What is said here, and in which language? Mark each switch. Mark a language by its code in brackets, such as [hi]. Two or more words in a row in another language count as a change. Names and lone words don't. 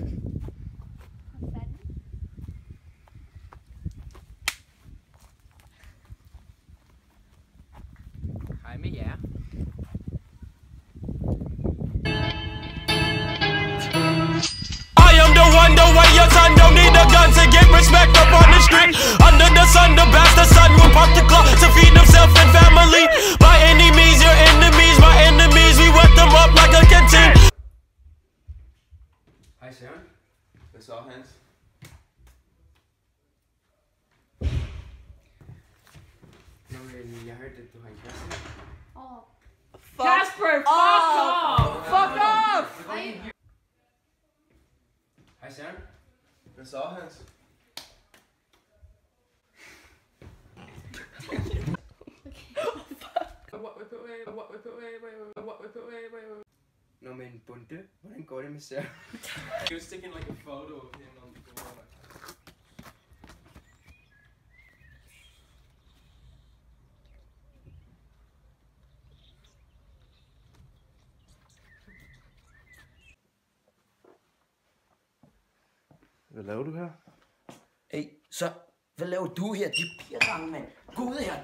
[da] Hvad fanden? Hej med jer. [en] I am the one, the way your son don't need a gun to get respect up on the street. Under the sun, the bastard son will park the clock to feed himself and family. By any means, your enemies, my enemies, we wet them up like a canteen. [da] så, Hans? Nå, men jeg hørte, at du har en kæreste. [en] Kasper, fuck off! Fuck off! [da] Hej Søren. Hvad så, Hans? Nå, men Bunde, hvordan går det med Søren? [en] He was taking like a photo of him on the corner. [da] Hvad laver du her? Hey, så hvad laver du her? De pigergange, mand. Gå ud her.